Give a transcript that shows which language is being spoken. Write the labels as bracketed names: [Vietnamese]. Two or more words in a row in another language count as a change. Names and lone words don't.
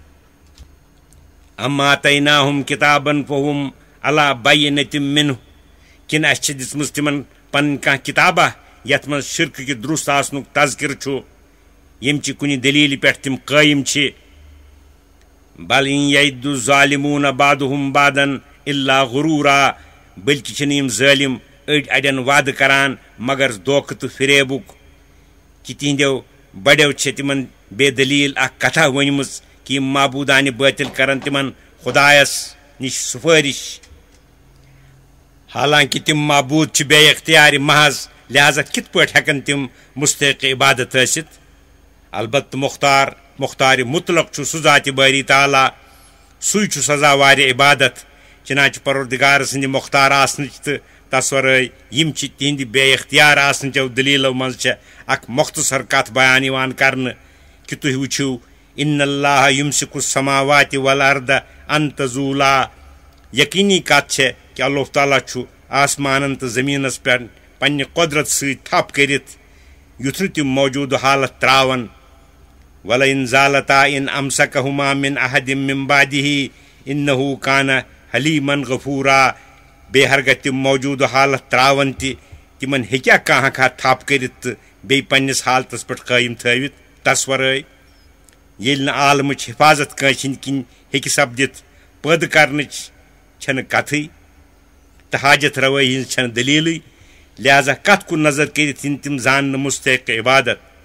[Arabic] ام آتیناہم کتابن فہم علی بینۃ منہ [Kashmiri] کِنہٕ اسہِ چھِ دِژمٕژ تِمن پنٕنۍ کانٛہہ کِتابہ یتھ منٛز شرکہٕ کہِ درست آسنُک تذکرٕ چھُ ییٚمچہِ کُنہِ دلیٖلہِ پٮ۪ٹھ تِم قٲیِم چھِ [Arabic] بل ان یعد الظالمون بعضهم بعضا الا غرورا [Kashmiri] بلکہ چھنہٕ یِم ظٲلم أڑۍ اڑٮ۪ن وعدٕ کران مگر دھوکہٕ تہٕ فریبُک کہِ تِہنٛدیو بڑیو چھےٚ تِمن بے دلیٖل اکھ کتھا ؤنمٕژ کہِ یِم معبوٗدانہِ بٲطِل کرن تِمن خدایس نِش سُفٲرِش حالانکہ تِم معبوٗد چھِ بے اختیارِ محض لہذا کِتھ پٲٹھۍ ہٮ۪کن تِم مستحق عبادت ٲسِتھ البتہ مختار مطلق چھُ سُہ ذاتِ باری تعالیٰ سُے چھُ سزاوارِ عبادت چنانچہ پروردگار سٕنٛدِ مختار آسنٕچ تہٕ تس ورٲے یِم چھِ تِہنٛدِ بے اختیار آسنٕچو دلیٖلو منٛز چھےٚ اکھ مختصر کتھ بیان یِوان کرنہٕ کہِ تُہۍ وٕچھِو [Arabic] ان اللہ یمسک السماوات والارض ان تزولا [Kashmiri] یقینی کتھ چھےٚ کہ اللہ تعالیٰ چھُ آسمانن تہٕ زمیٖنس پٮ۪ٹھ پننہِ قۄدرت سۭتۍ تھپ کٔرِتھ یُتھ نہٕ تِم موجوٗدٕ حالت ترٛاون وَلَئِن [Arabic] زالتا ان امسکہما من احد من بعدہ انہ کان حلیمن غفورا [Kashmiri] بیٚیہِ ہرگاہ تِم موجوٗدٕ حالت ترٛاون تہِ تِمن ہیٚکیٛاہ کانٛہہ ہکھا تھپ کٔرِتھ تہٕ بیٚیہِ پننِس حالتس پٮ۪ٹھ قٲیِم تھٲوِتھ تس ورٲے ییٚلہِ نہٕ عالمٕچ حفاظت کٲنٛسہِ ہٕنٛدۍ کِنۍ ہیٚکہِ سپدِتھ پٲدٕ کرنٕچ چھنہٕ کتھٕے تہٕ حاجت روٲیی ہٕنٛز چھنہٕ دلیٖلٕے لہذا کتھ کُن نظر کٔرِتھ یِن تِم زاننہٕ مستحق عبادت